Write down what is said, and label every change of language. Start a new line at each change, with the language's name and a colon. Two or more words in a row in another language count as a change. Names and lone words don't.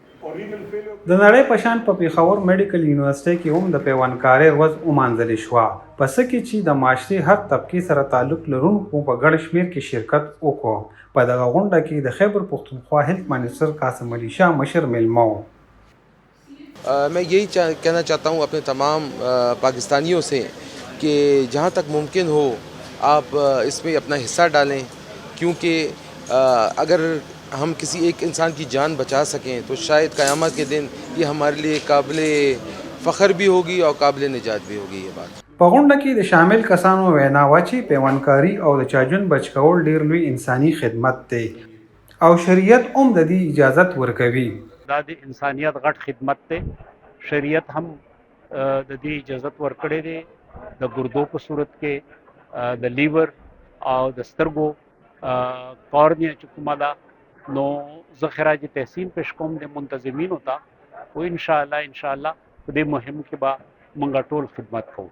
Pashto: د نړۍ په شان په پیښور میډیکل یونیورسيټي کې هم د پیوندکارۍ ورځ ومانځل شوه. په څه کې چې د معاشري هر طبقې سره تعلق لرونکو په ګڼ شمېر کې شرکت وکړو. په دغه غونډه کې د خیبر پختونخوا
English: health minister
Pashto: قاسم علي شاه مشر میلمه و.
Urdu: میں یہی کہنا چاہتا ہوں اپنے تمام پاکستانیوں سے کہ جہاں تک ممکن ہو آپ اس میں اپنا حصہ ڈالیں، کیونکہ اگر ہم کسی ایک انسان کی جان بچا سکیں تو شاید قیامت کے دن یہ ہمارے لیے قابل فخر بھی ہوگی اور قابل نجات بھی ہوگی یہ بات.
Pashto: په غونډه کې د شامل کسانو وینا وه چې پیوندکاري او د چا ژوند بچ کول ډېر لوی انساني خدمت دی او شریعت هم د دې اجازت ورکوي. دا د انسانیت غټ خدمت دی. شریعت هم د دې اجازت ورکړی دی د ګردو په صورت کې د لیور او د سترګو کورنیا چې کومه ده نو زه خراج تحسین پیش کوم د منتظمینو ته او
Arabic: ان شاء الله
Pashto: په دې مهم کې به موږ ټول خدمت کوو.